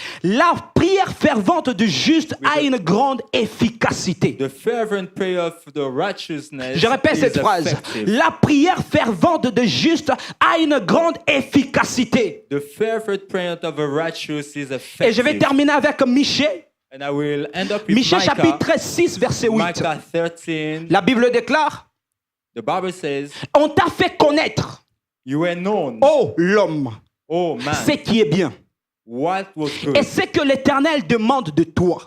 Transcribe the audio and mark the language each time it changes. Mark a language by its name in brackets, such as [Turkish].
[French] La prière fervente du juste a une grande efficacité. [English] The fervent prayer of the righteousness [French] Je répète [English] is [French] cette phrase. [English] effective. [French] La prière fervente du juste a une grande efficacité. [English] The fervent prayer of the righteous is effective. [French] Et je vais terminer avec Michée. [English] And I will end up with [French] Michée [English] Micah, [French] chapitre 6, verset 8. [English] Micah 13. [French] La Bible déclare, [English] The Bible says, [French] on t'a fait connaître, [English] you were known, [French] ô l'homme, [English] oh man, [French] ce qui est bien. [English] what was good [French] Et ce que l'Éternel demande de toi,